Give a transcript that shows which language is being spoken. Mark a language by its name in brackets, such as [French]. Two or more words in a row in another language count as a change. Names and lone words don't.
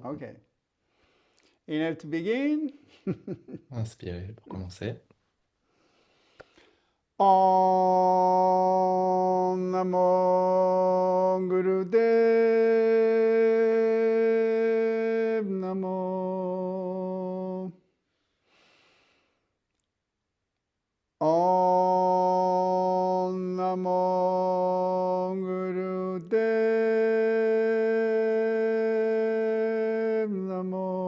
[English] Okay. Inhale to begin. [French] Inspirez pour commencer. [Sanskrit] Om Namo Gurudev Namo. Om Namo Gurudev Namo.